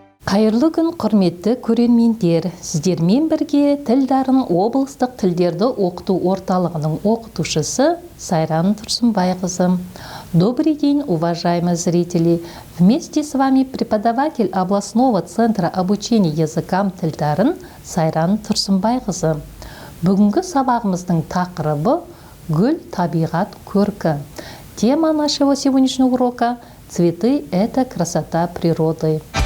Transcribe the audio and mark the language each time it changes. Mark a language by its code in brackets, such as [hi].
[kk] Қайырлы күн, құрметті көрермендер. Сіздермен бірге Тілдарын облыстық тілдерді оқыту орталығының оқытушысы Сайран Тұрсынбайқызы. [ru] Добрый день, уважаемые зрители! Вместе с вами преподаватель областного центра обучения языкам Тілдарын Сайран Тұрсынбайқызы. [kk] Бүгінгі сабағымыздың тақырыбы «Гүл, табиғат, көркі». [ru] Тема нашего сегодняшнего урока «Цветы – это красота природы».